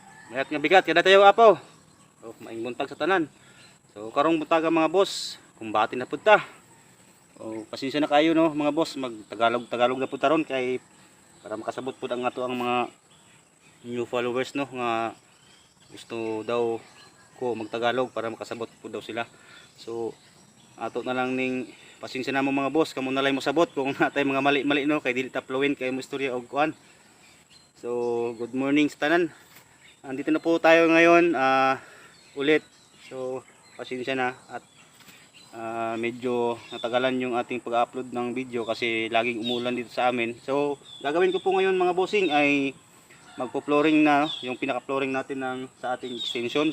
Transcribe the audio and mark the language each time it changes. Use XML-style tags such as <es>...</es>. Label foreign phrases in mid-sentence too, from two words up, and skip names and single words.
<ilo>Mayat nga bigat kada tayo apaw.</ilo> <ceb>So maing buntag sa tanan. So karong buntaga mga boss, kumbati na pud ta. O pasensya na kayo no mga boss, mag Tagalog na pud taron kay para makasabot pud ang ato ang mga</ceb> <en>new followers</en> <ceb>no nga gusto daw ko magtagalog para makasabot pud daw sila. So ato na lang ning pasensya na mo mga boss, kamo na lang mo sabot kung natay mga mali-mali no kay dili ta fluent kay mo istorya og kuan. So</ceb> <en>good morning</en> <ceb>sa tanan.</ceb> <tl>Andito na po tayo ngayon ulit. So pasensya na at medyo natagalan yung ating pag-upload ng video kasi laging umulan dito sa amin. So gagawin ko po ngayon mga bossing ay magpo-flooring na yung pinaka-flooring natin sa ating extension.</tl>